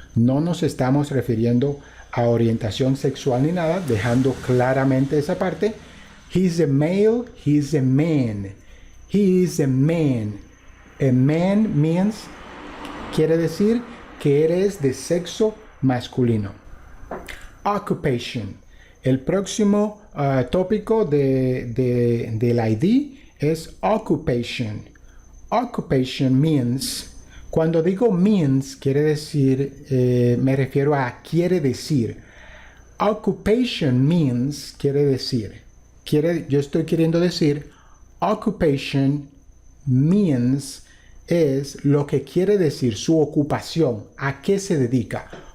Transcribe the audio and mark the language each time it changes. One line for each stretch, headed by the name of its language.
Spanish: No nos estamos refiriendo a orientación sexual ni nada, dejando claramente esa parte.
English: He's a male, he's a man. He is a man. A man means,
Spanish: quiere decir que eres de sexo masculino.
English: Occupation.
Spanish: El próximo tópico del ID es occupation.
English: Occupation means,
Spanish: cuando digo means, quiere decir, me refiero a quiere decir.
English: Occupation means,
Spanish: quiere decir. Yo estoy queriendo decir, occupation means es lo que quiere decir su ocupación, a qué se dedica.